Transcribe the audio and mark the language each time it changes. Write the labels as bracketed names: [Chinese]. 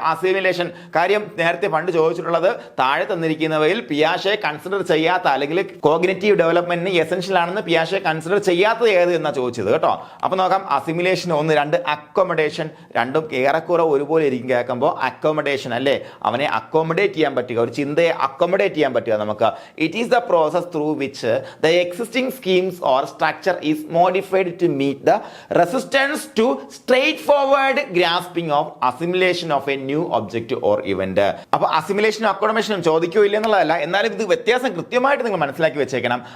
[Malayalam] Assimilation കാര്യം നേരത്തെ പണ്ട് ചോദിച്ചിട്ടുള്ളത്, താഴെ തന്നിരിക്കുന്നവയിൽ പിയാഷെ കൺസിഡർ ചെയ്യാത്ത അല്ലെങ്കിൽ കോഗ്നിറ്റീവ് ഡെവലപ്മെന്റിന് എസെൻഷ്യൽ ആണെന്ന് പിയാഷെ കൺസിഡർ ചെയ്യാത്തത് ഏത് എന്നാണ് ചോദിച്ചത് കേട്ടോ. അപ്പോൾ നോക്കാം, അസിമിലേഷൻ 1, 2 അക്കോമഡേഷൻ. രണ്ടും ഏറെക്കുറെ ഒരുപോലെ ഇരിക്കും കേൾക്കുമ്പോൾ. അക്കോമഡേഷൻ അല്ലേ, അവനെ അക്കോമഡേറ്റ് ചെയ്യാൻ പറ്റുക, ഒരു ചിന്തയെ അക്കോമഡേറ്റ് ചെയ്യാൻ പറ്റുക നമുക്ക്. [English] It is the process through which the existing schemes or structure is modified to meet the resistance to straightforward grasping of assimilation of a new object or event. [Malayalam] അപ്പോൾ അസിമിലേഷനും അക്കോമഡേഷനും ചോദിക്കോ ഇല്ല എന്നുള്ളതല്ല, എന്നാലും ഇത് വ്യത്യാസം കൃത്യമായിട്ട് നിങ്ങൾ മനസ്സിലാക്കി വെച്ചേക്കണം.